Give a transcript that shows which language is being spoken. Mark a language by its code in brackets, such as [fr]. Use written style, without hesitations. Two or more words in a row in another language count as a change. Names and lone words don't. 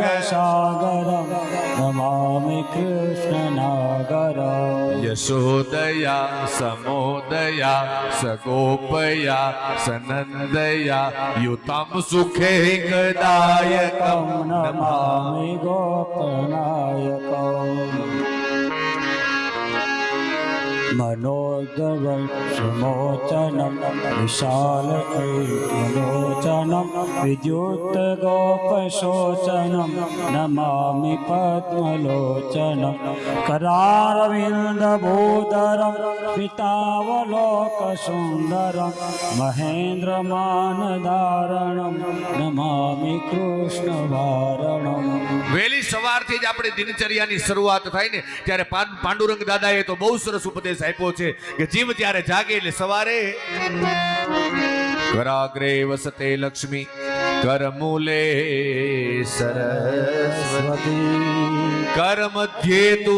[sa] સાગરમ નમામિ કૃષ્ણનાગરમ. યશોદયા સમોદયા સગોપયા સનંદયા યુતમ સુખે ગદાયકમ નમામિ ગોપનાયકમ. मनोदवक्षमोचनं विशालकैर्मलोचनं विद्युत्गोपशोचनं नमामि पद्मलोचनं करारविन्दभूधरं पितावलोकसुन्दरं महेन्द्रमानधारणं नमामि कृष्णवारणं. [gu] વહેલી સવારથી જ આપણી દિનચર્યાની શરૂઆત થાય ને ત્યારે પાંડુરંગ દાદાએ તો બહુ સરસ ઉપદેશ આપ્યો છે કે જીવ જ્યારે જાગે એટલે સવારે [sa] કરાગ્રે વસતે લક્ષ્મી કરમૂલે સરસ્વતી કર મધ્યે તુ